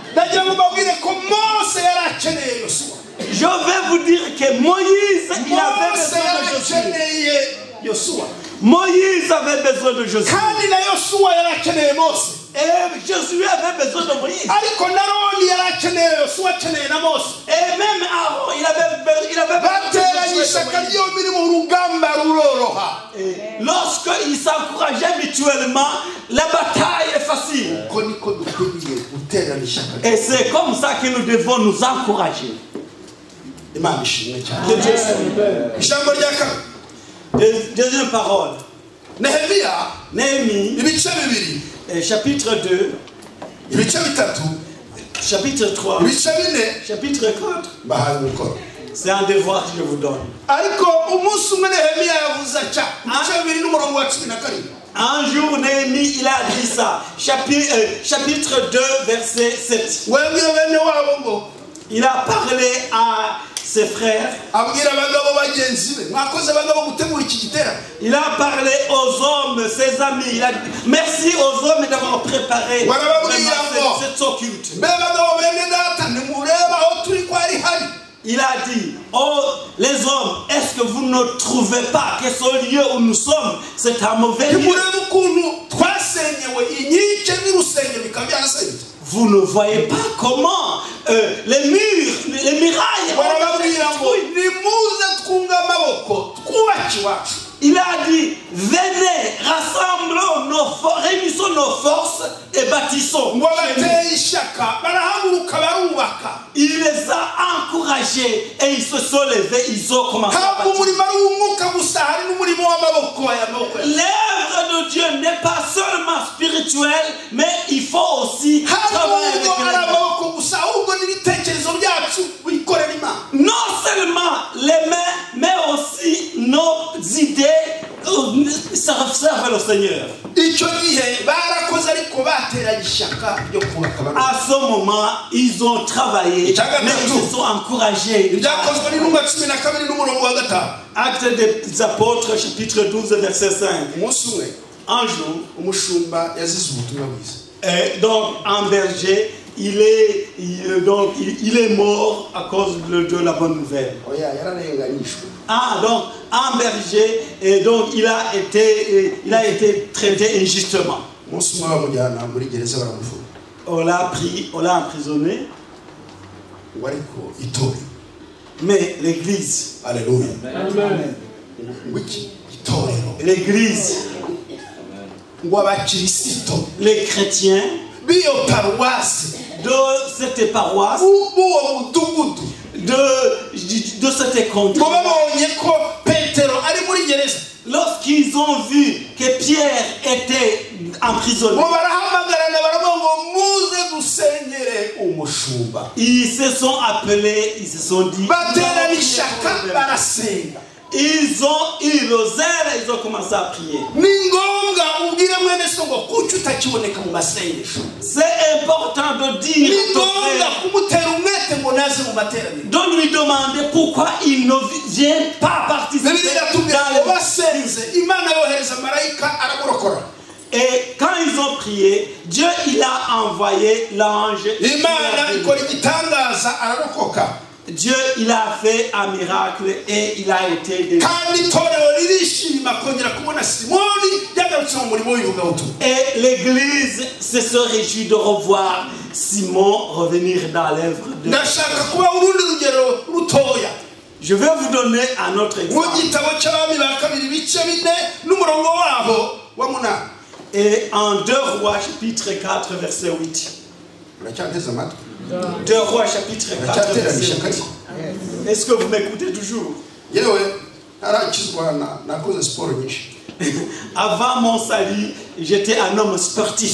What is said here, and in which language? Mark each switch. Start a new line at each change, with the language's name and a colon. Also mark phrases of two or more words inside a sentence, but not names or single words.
French: Je vais vous dire que Moïse, il avait besoin de Josué. Moïse avait besoin de Josué. Et Josué avait besoin de Moïse.
Kinyarwanda: yosuwa akeneye na mose
French: Et même Aaron, il avait
Kinyarwanda: bateranye ishyaka ryombi mu rugamba ruroroha.
French: Et lorsqu'ils s'encourageaient mutuellement, la bataille est facile.
Kinyarwanda: Uko niko dukwiriye guterana ishyaka.
French: Et c'est comme ça que nous devons nous encourager.
Kinyarwanda: Imana ishimwe cyane.
French: Que Dieu soit.
Kinyarwanda: Ijambo rya kabiri.
French: Deuxième parole.
Kinyarwanda: Nehemiya
French: Néhémie,
Kinyarwanda: ibice bibiri,
French: chapitre 2,
Kinyarwanda: ibice bitatu,
French: chapitre 3,
Kinyarwanda: ibice bine
French: chapitre 4.
Kinyarwanda: bahaye umukoro.
French: C'est un devoir que je vous donne.
Kinyarwanda: Ariko umunsi umwe Nehemiya yavuze atya ibice bibiri n'umurongo wa 12.
French: Un jour, Néhémie, il a dit ça. Chapitre 2, verset 7.
Kinyarwanda: webwira bene wabo ngo
French: Il a parlé à ses frères.
Kinyarwanda: abwira abagabo bagenzi be mwakoze abagabo gutegura iki giterane.
French: Il a parlé aux hommes, ses amis. Il a dit merci aux hommes d'avoir préparé vraiment cette occulte.
Kinyarwanda: mbe bagabo bene data nimureba aho turi ko ari hari.
French: Il a dit, oh les hommes, est-ce que vous ne trouvez pas que ce lieu où nous sommes, c'est un mauvais lieu?
Kinyarwanda: nimurebe ukuntu twasenyewe inkike n'urusenge bikaba byarasenyutse.
French: Vous ne voyez pas comment les murs, les murailles
Kinyarwanda: barababwira
French: ont
Kinyarwanda: ngo
French: été détruites.
Kinyarwanda: nimuze twunga amaboko twubake iwacu.
French: Il a dit, venez, réunissons nos forces et bâtissons.
Kinyarwanda: ngo bateye ishyaka barahaguruka barubaka.
French: Il les a encouragés et ils se sont levés, ils ont commencé à
Kinyarwanda: ntabwo
French: bâtir.
Kinyarwanda: umurimo ari uw'umwuka gusa hari n'umurimo w'amaboko aya maboko.
French: L'œuvre de Dieu n'est pas seulement spirituelle, mais il faut aussi travailler avec
Kinyarwanda: ntabwo ari
French: les mains.
Kinyarwanda: amaboko gusa ahubwo n'ibitekerezo byacu bikorera Imana.
French: Non seulement les mains, mais aussi nos idées servent le Seigneur.
Kinyarwanda: icyo gihe barakoze ariko bateranye ishyaka ryo kubaka barubaka.
French: À ce moment, ils ont travaillé, mais ils se sont encouragés.
Kinyarwanda: ibyakozwe n'intumwa 12 n'umurongo wa 5.
French: Actes des apôtres, chapitre 12, verset 5.
Kinyarwanda: umunsi umwe
French: Un jour,
Kinyarwanda: umushumba yazize ubutumwa bwiza.
French: donc un berger, il est mort à cause de la bonne nouvelle.
Kinyarwanda: oya yararenganyijwe.
French: Ah, donc un berger, et donc il a été traité injustement.
Kinyarwanda: umunsi umwe bamujyana muri gereza baramufunga.
French: On l'a emprisonné,
Kinyarwanda: ngo ariko itorero.
French: mais l'église, Alléluia.
Kinyarwanda: ngo iki itorero.
French: l'église,
Kinyarwanda: ngo abakirisito
French: les chrétiens
Kinyarwanda: b'iyo paruwasi
French: de cette paroisse,
Kinyarwanda: b'uwo mudugudu
French: de cette contrée,
Kinyarwanda: ngo babonye ko Petero ari muri gereza.
French: lorsqu'ils ont vu que Pierre était emprisonné,
Kinyarwanda: ngo barahamagarana baravuga ngo muze dusenyere umushumba.
French: ils se sont appelés, ils se sont dit,
Kinyarwanda: baterana ishyaka barasenga.
French: ils ont eu le zèle, ils ont commencé à prier.
Kinyarwanda: ni ngombwa ubwire mwene so ngo kuki utakiboneka mu masengesho.
French: C'est important de dire
Kinyarwanda: ni
French: à ton
Kinyarwanda: ngombwa
French: frère,
Kinyarwanda: kumutera umwete ngo naze mu materaniro.
French: de lui demander pourquoi il ne vient pas participer
Kinyarwanda: bibiliya iratubwira ngo
French: dans les...
Kinyarwanda: basenze imana yohereza marayika aragorokora.
French: Et quand ils ont prié, Dieu il a envoyé l'ange.
Kinyarwanda: imana ikora igitangaza ararokoka.
French: Dieu il a fait un miracle et il a été délivré.
Kinyarwanda: kandi itorero ririshima kongera kubona simoni yagarutse mu murimo w'ivugabutumwa.
French: Et l'église se réjouit de revoir Simon revenir dans l'œuvre de...
Kinyarwanda: ndashaka kuba urundi rugero rutoya.
French: Je vais vous donner un autre
Kinyarwanda: mu
French: exemple.
Kinyarwanda: gitabo cy'abami ba kabiri ibice 4 n'umurongo waho wa 8.
French: Et en 2 Rois chapitre 4 verset 8.
Kinyarwanda: uracyateze amatwi.
French: 2 Rois chapitre 4
Kinyarwanda: uracyatera
French: verset
Kinyarwanda: ishyaka
French: 8.
Kinyarwanda: rye.
French: Est-ce que vous m'écoutez toujours?
Kinyarwanda: yewe ntarakizwa nakoze siporo nyinshi.
French: Avant mon salut, j'étais un homme sportif.